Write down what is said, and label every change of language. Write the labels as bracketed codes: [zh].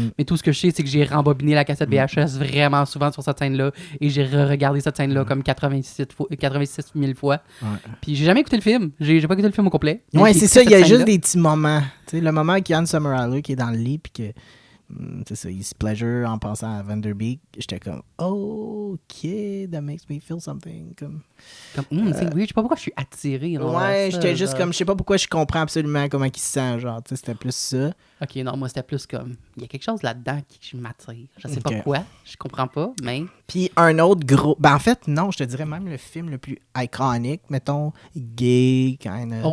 [fr] Mais tout ce que je sais, c'est que j'ai rembobiné la cassette VHS vraiment souvent sur cette scène-là. Et j'ai regardé cette scène-là comme 86 000 fois. Ouais. Puis j'ai jamais écouté le film. J'ai pas écouté le film au complet. Ouais, c'est ça. Il y a juste des petits moments. Tu sais, le moment avec Yann Sommerhalder qui est dans le lit, puis que c'est ça, il se pleasure en pensant à Vanderbeek. J'étais comme, oh, OK, [en] that makes me feel something. [fr] C'est weird, je sais pas pourquoi je suis attiré. Ouais, j'étais juste comme, je sais pas pourquoi je comprends absolument comment il se sent, genre, tu sais, c'était plus ça. OK, non, moi, c'était plus comme, il y a quelque chose là-dedans qui m'attire. Je sais pas quoi, je comprends pas, mais... Puis un autre gros... Ben, en fait, non, je te dirais même le film le plus iconique, mettons, gay, [en] kind of...